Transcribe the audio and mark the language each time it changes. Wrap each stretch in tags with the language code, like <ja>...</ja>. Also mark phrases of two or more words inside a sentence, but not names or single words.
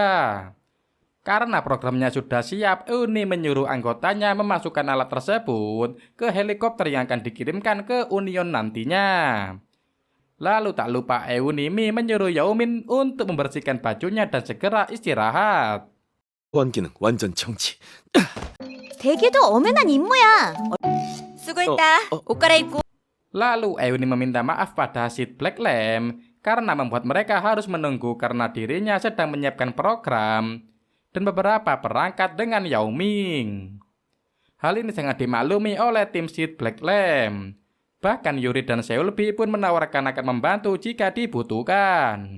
<id>Karena programnya sudah siap, Euni menyuruh anggotanya memasukkan alat tersebut ke helikopter yang akan dikirimkan ke Union nantinya. Lalu tak lupa Euni menyuruh Yaomin untuk membersihkan bajunya dan segera istirahat.</id> <ko>호환기능 완전 정지. 되게도 엄연한 임무야. 수고했다. 옷 갈아입고.</ko> <id>Lalu Euni meminta maaf pada Sid Black Lamb karena membuat mereka harus menunggu karena dirinya sedang menyiapkan program. dan beberapa perangkat dengan Yao Ming. Hal ini sangat dimaklumi oleh tim Sid Black Lamp. Bahkan Yuri dan Seulbi pun menawarkan akan membantu jika dibutuhkan.</id>